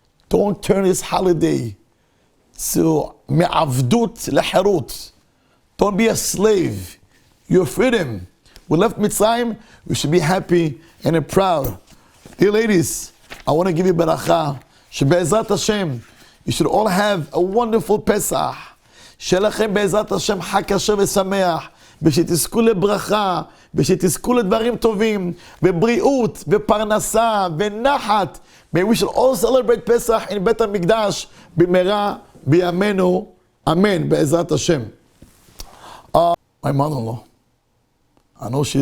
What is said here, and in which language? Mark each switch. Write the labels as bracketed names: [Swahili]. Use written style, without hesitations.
[English] Don't turn this holiday to [Hebrew] me'avdut leherut. [English] Don't be a slave. Your freedom. We left Mitzrayim, we should be happy and proud. Dear ladies, I want to give you beracha. [Hebrew] Shebe'ezrat Hashem, [English] you should all have a wonderful Pesach. [Hebrew] Shelachem be'ezrat Hashem Chag Kasher v'sameach. ושתזכו לברכה, ושתזכו לדברים טובים, בבריאות, בפרנסה, ונחת. [English] May we should all celebrate Pesach in [Hebrew] בית המקדש, במהרה בימינו, אמן, בעזרת השם. [English] My mother-in-law, I know she's